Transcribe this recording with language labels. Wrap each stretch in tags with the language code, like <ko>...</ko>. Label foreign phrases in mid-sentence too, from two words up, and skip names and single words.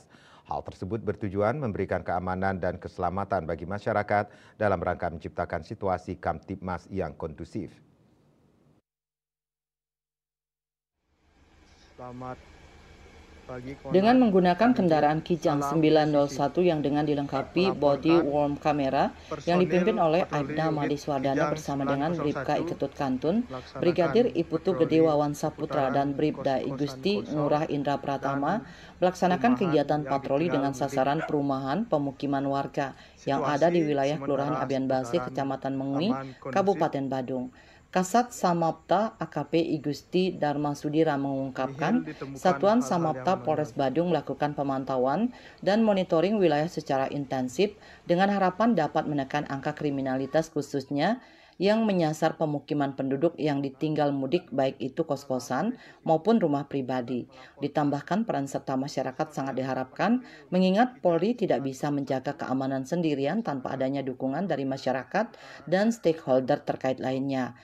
<id>Hal tersebut bertujuan memberikan keamanan dan keselamatan bagi masyarakat dalam rangka menciptakan situasi Kamtibmas yang kondusif. Selamat pagi, Dengan Kona. menggunakan Menuju kendaraan Kijang Salam 901 yang dengan dilengkapi body Melaporkan</id> <en>worn camera</en> <id>yang personil dipimpin oleh patroli Aibda unit Madiswardana Kijang bersama dengan 901 Bribka Iketut Kantun, melaksanakan Brigadir Iputu Gede patroli Wawan Saputra seputaran dan Bribda kos-kosan Igusti kosong Ngurah Indra Pratama dan melaksanakan perumahan kegiatan yang patroli ditinggal dengan mudik. sasaran perumahan pemukiman warga yang ada di Situasi wilayah Kelurahan sementara Abian Basih, seputaran Kecamatan Mengui, aman kondusif. Kabupaten Badung. Kasat Samapta AKP Igusti Dharma Sudira mengungkapkan, Satuan Samapta Polres Badung melakukan pemantauan dan monitoring wilayah secara intensif dengan harapan dapat menekan angka kriminalitas khususnya yang menyasar pemukiman penduduk yang ditinggal mudik baik itu kos-kosan maupun rumah pribadi. Ditambahkan peran serta masyarakat sangat diharapkan mengingat Polri tidak bisa menjaga keamanan sendirian tanpa adanya dukungan dari masyarakat dan stakeholder terkait lainnya.</id>